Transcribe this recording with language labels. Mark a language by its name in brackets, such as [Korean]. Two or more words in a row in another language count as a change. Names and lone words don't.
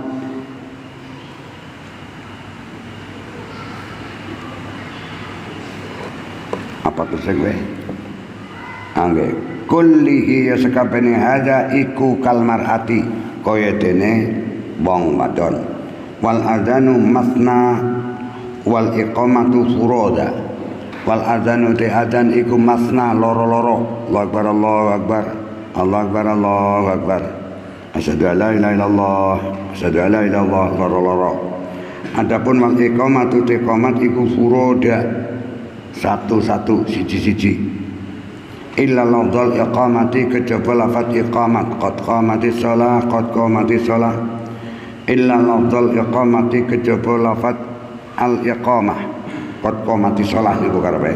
[Javanese] apa tersebut angge kullihi ya sekabene hadza iku kalmarati kaya dene wong wadon [Arabic] والأذان مثنى والإقامة فرادى والأذان [Javanese] te adzan iku masna loro-loro. [Arabic] الله أكبر الله أكبر الله أكبر الله أكبر أشهد أن لا إله إلا الله أشهد أن لا إله إلا الله loro-loro. [Javanese] Adapun [Arabic] والإقامة [Javanese] te iqamat iku furoda satu-satu siji-siji. [Arabic] إلا لفظ الإقامة [Javanese] kejaba lafaz iqamat [Arabic] قد قامت الصلاة قد قامت الصلاة. إلا لفظ الإقامة [Javanese] kejaba lafaz al iqamah [Arabic] قد قامت الصلاة [Javanese] niku karepe.